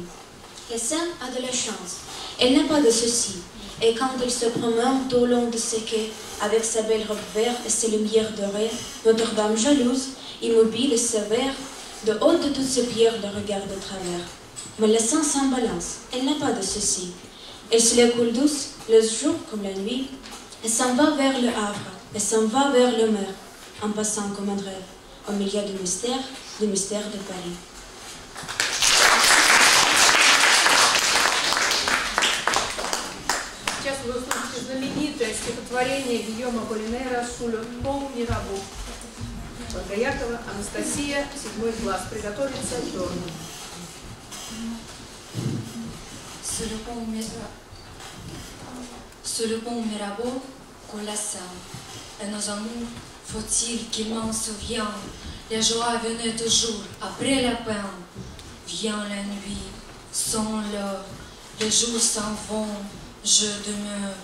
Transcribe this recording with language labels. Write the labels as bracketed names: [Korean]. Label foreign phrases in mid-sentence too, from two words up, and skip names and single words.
[French] La Seine a de la chance, elle n'a pas de soucis, et quand elle se promène tout au long de ses quais, avec sa belle robe verte et ses lumières dorées, Notre-Dame jalouse, immobile et sévère, de haut de toutes ses pierres le regarde de travers. Mais la Seine s'en balance, elle n'a pas de soucis. Elle se la coule douce, le jour comme la nuit, et s'en va vers le Havre, et s'en va vers la mer, en passant comme un rêve, au milieu du mystère de Paris. [Russian] Сейчас вы услышите знаменитое стихотворение Гийома Полинера «Sous le pont Mirabeau». Багаякова Анастасия, 7 класс. Приготовиться Дорна. [French] Sous le pont Mirabeau coule la Seine, et nos amours, faut-il qu'ils m'en souviennent, la joie venait toujours après la peine. Vient la nuit, sans l'heure, les jours s'en vont, je demeure.